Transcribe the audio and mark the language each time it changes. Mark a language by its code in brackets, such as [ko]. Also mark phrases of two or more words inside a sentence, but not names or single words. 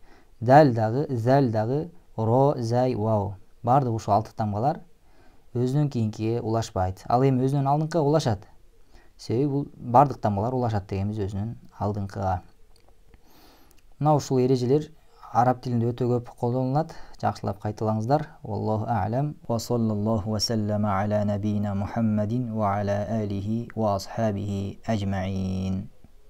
[ky] Дал дагы, зал дагы, ро, зай, вау. Бардык ушул 6 тамгалар өзүнөн кийинкиге улашпайт. Ал эми өзүнөн алдыңкыга улашат. Себеби бул бардык тамгалар улашат дегенбиз өзүнөн алдыңкыга. Мына ушул эрежелер араб тилинде өтө көп колдонулат. Жакшылап кайталаңыздар. [ar] والله أعلم وصلى الله وسلم على نبينا محمد وعلى آله وأصحابه أجمعين.